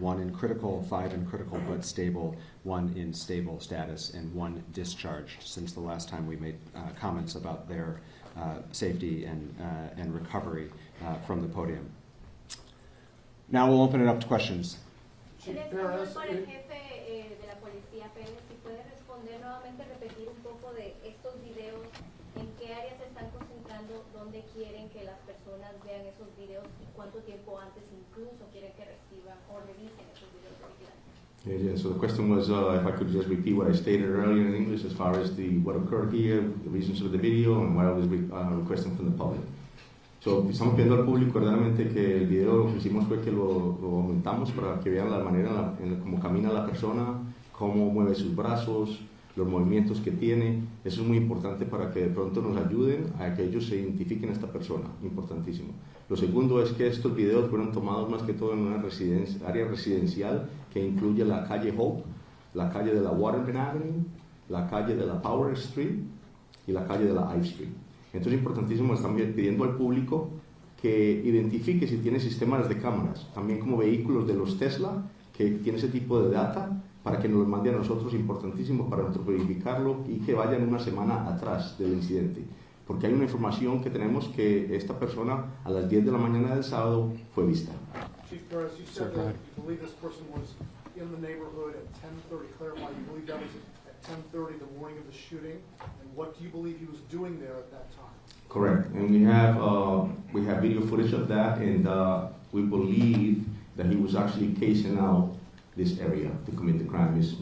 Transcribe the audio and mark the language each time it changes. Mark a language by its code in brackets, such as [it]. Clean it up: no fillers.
[en] 1 in critical, 5 in critical but stable, 1 in stable status, and 1 discharged since the last time we made comments about their safety and recovery from the podium. Now we'll open it up to questions. [es] En español, para el jefe de la policía, Pérez, si puede responder nuevamente, repetir un poco de estos videos, en qué áreas se están concentrando, dónde quieren que las personas vean esos videos y cuánto tiempo antes incluso quieren que reciban o revisen esos videos de vigilancia. [en] Yeah, so the question was if I could just repeat what I stated earlier in English as far as what occurred here, the reasons for the video, and what I was requesting from the public. [es] So, estamos pidiendo al público verdaderamente que el video lo que hicimos fue que lo aumentamos para que vean la manera en cómo camina la persona, cómo mueve sus brazos, los movimientos que tiene. Eso es muy importante para que de pronto nos ayuden a que ellos se identifiquen a esta persona, importantísimo. Lo segundo es que estos videos fueron tomados más que todo en una área residencial que incluye la calle Hope, la calle de la Waterman Avenue, la calle de la Power Street y la calle de la Ive Street. Entonces es importantísimo, están pidiendo al público que identifique si tiene sistemas de cámaras, también como vehículos de los Tesla, que tiene ese tipo de data, para que nos los mande a nosotros, importantísimo para nosotros verificarlo y que vayan una semana atrás del incidente. Porque hay una información que tenemos que esta persona a las 10 de la mañana del sábado fue vista. [en] Chief Perez, you said that you believe this person was in the neighborhood at 10:30? Clarify, you believe that was at 10:30 the morning of the shooting? And what do you believe he was doing there at that time? Correct. And we have video footage of that, and we believe that he was actually casing out this area to commit the crime.